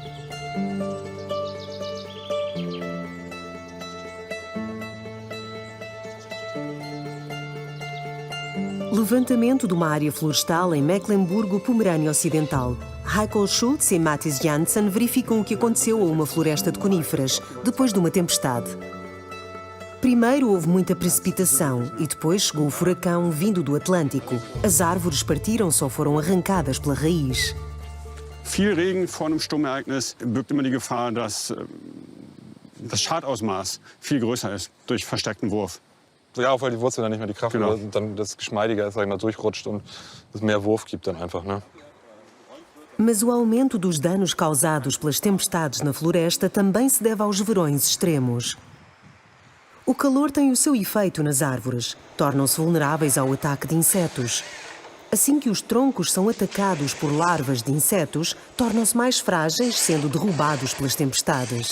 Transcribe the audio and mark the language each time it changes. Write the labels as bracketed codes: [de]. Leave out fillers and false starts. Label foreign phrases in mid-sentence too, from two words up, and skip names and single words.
[pt] Levantamento de uma área florestal em Mecklemburgo-Pomerânia Ocidental. Heiko Schultz e Mathis Janssen verificam o que aconteceu a uma floresta de coníferas, depois de uma tempestade. Primeiro houve muita precipitação e depois chegou o furacão vindo do Atlântico. As árvores partiram-se ou foram arrancadas pela raiz. [de] Viel Regen vor einem Sturmereignis birgt immer die Gefahr, dass das Schadausmaß viel größer ist durch verstärkten Wurf. Ja, auch weil die Wurzel dann nicht mehr die Kraft Genau. hat und dann das Geschmeidige sag ich mal, durchrutscht und es mehr Wurf gibt dann einfach, [pt] né? Mas o aumento dos danos causados pelas tempestades na floresta também se deve aos verões extremos. O calor tem o seu efeito nas árvores, tornam-se vulneráveis ao ataque de insetos. Assim que os troncos são atacados por larvas de insetos, tornam-se mais frágeis, sendo derrubados pelas tempestades.